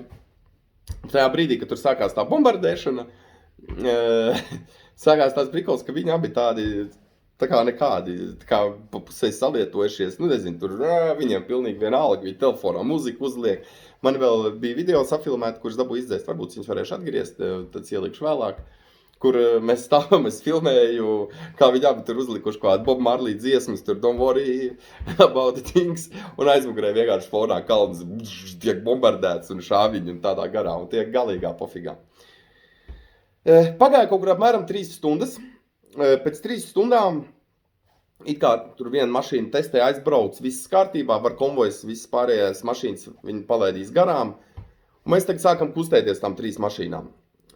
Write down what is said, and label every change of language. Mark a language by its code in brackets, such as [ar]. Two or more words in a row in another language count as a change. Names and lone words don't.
[lv] Tajā brīdī, kad tur sākās tā bombardēšana, sākās tās prikols, ka viņi abi tādi tā kā nekādi, tā kā pa pusē salietojušies, nezinu, tur viņiem pilnīgi vienalga, viņi telefonā muziku uzliek. Man vēl bija video safilmēti, kurus dabūju izdzēst, varbūt viņus varēšu atgriezt, tad ielikšu vēlāk, kur mēs stāvam, es filmēju, kā viņi abi tur uzlikuši kādu Bob Marley dziesmas, tur [en] Don't worry about the things, [lv] un aizmugurē vienkārši fonā kalns tiek bombardēts un šāviņi un tādā garā, un tiek galīgā pofigā. Pagāja kaut kur apmēram 3 stundas. Pēc 3 stundām it kā tur viena mašīna testē aizbrauc, viss kārtībā, var konvojas, visas pārējās mašīnas viņi palaidīs garām, un mēs tagad sākam kustēties tām 3 mašīnām.